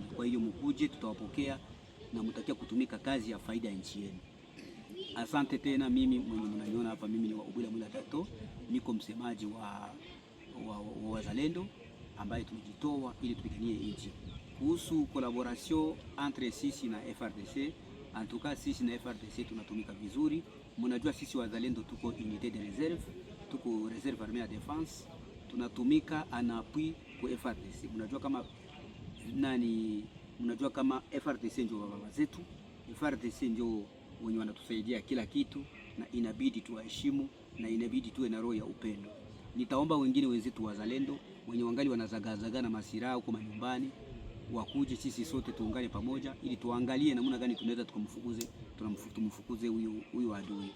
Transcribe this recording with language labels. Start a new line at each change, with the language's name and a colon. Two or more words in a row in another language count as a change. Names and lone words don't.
Swahili: Kwa hiyo mkuje, tutawapokea na mtakia kutumika kazi ya faida ya nchi yenu. Asante tena. Mimi mwenye mnaniona hapa, mimi ni wa Ubula Mwila Tato, niko msemaji wa wazalendo ambaye tumejitoa ili tupiganie nchi. Kuhusu
French: collaboration entre
Swahili: sisi na FRDC,
French: en tout cas
Swahili: sisi na FRDC tunatumika vizuri. Mnajua sisi wazalendo tuko
French: unité de réserve,
Swahili: tuko
French: réserve armée à défense,
Swahili: tunatumika
French: en appui
Swahili: kwa FRDC. Mnajua kama FRDC ndio baba zetu, FRDC ndio wenye wanatusaidia kila kitu, na inabidi tuwaheshimu na inabidi tuwe na roho ya upendo. Nitaomba wengine wenzetu wazalendo wenye wangali wanazagazaga na masiraha huko manyumbani, wakuje sisi sote tuungane pamoja ili tuangalie namna gani tunaweza tumfukuze huyu adui.